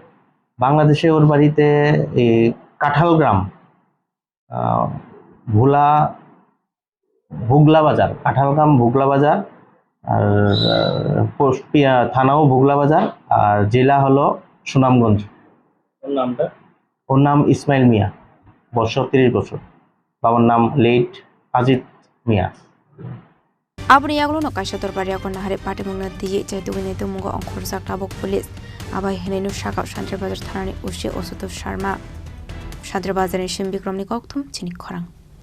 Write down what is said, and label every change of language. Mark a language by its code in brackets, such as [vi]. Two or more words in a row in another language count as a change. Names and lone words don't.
[bn] বাংলাদেশে ওর বাড়িতে কাঁঠাল গ্রাম, ভুগলা বাজার, কাঁঠালগ্রাম ভুগলা বাজার, আর থানাও ভুগলা বাজার, আর জেলা হলো সুনামগঞ্জ। ওর নাম ইসমাইল মিয়া, বয়স 30 বছর। বাবার নাম লেট আজিত মিয়া। [trp] Abri Yaglo no Kashator Bariakon Hare Partimung Noti Chaitu Mungo on Korzak Tabuk Police Abai Henenu Shaka Shantri Bazar Thanani Ushi Osuto Sharma Shantri Bazar Shim Bikram Nikoktum Chinik Korang